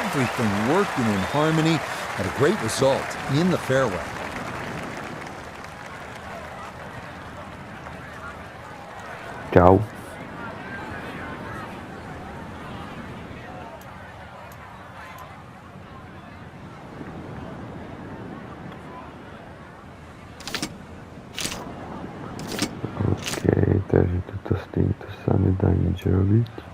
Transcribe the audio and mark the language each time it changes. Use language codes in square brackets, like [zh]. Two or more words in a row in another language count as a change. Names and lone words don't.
[en] Everything working in harmony and a great result in the fairway. [sk] Čau. OK, takže toto s týmto sa nedá nič robiť.